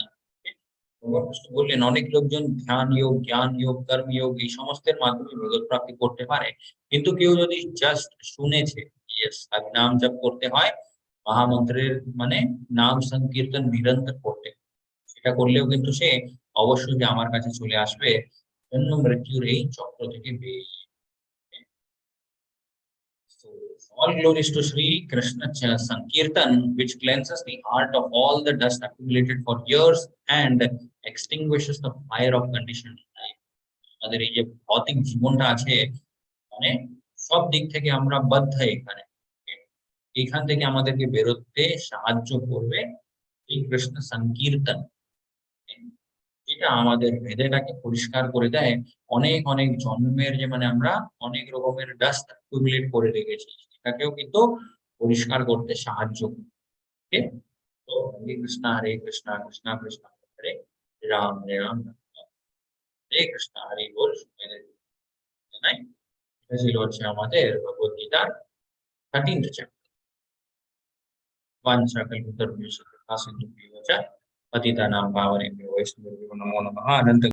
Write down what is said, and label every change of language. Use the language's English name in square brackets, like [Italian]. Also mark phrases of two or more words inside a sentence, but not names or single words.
[Bangla] ভগবান কৃষ্ণ বললেন, অনেক লোকজন ধ্যান যোগ, জ্ঞান যোগ, কর্ম যোগ, এই সমস্তের মাধ্যমে ভগবত প্রাপ্তি করতে পারে, কিন্তু কেউ যদি জাস্ট শুনেছে, ইয়েস, আর নাম জপ করতে হয়, মহামন্ত্রের মানে নাম সংকীর্তন নিরন্তর করতে হয়। সেটা করলেও কিন্তু সে অবশ্যই যে আমার কাছে চলে আসবে, জন্ম মৃত্যুর এই চক্র থেকে বেরিয়ে। [English] So, all glories to Sri Krishna Sankirtan, which cleanses the heart of all the dust accumulated for years and extinguishes the fire of conditioned life. [Bangla] আমাদের এই যে ভৌতিক জীবনটা আছে, মানে সব দিক থেকে আমরা বাধ্য এখানে, এখান থেকে আমাদেরকে বেরোতে সাহায্য করবে এই কৃষ্ণ সংকীর্তন। এটা আমাদের হৃদয়টাকে পরিষ্কার করে দেয়। অনেক অনেক জন্মের যে মানে আমরা অনেক রকমের [English] dust accumulate [Bangla] করে রেখেছি, সেটাকেও কিন্তু পরিষ্কার করতে সাহায্য করে। [Sanskrit] ওকে, তো হরে কৃষ্ণ হরে কৃষ্ণ কৃষ্ণ কৃষ্ণ হরে রাম, হরে রাম রাম রাম হরে কৃষ্ণ, হরে বল। [Bangla] জানাই, এটা ছিল হচ্ছে আমাদের ভগবত গীতার 13th চ্যাপ্টার। [Sanskrit] वाञ्छाकल्पतरुभ्यश्च कृपा सिन्धुभ्यश्च पतितानां पावनेभ्यो वैष्णवेभ्यो नमो नमः। अनंत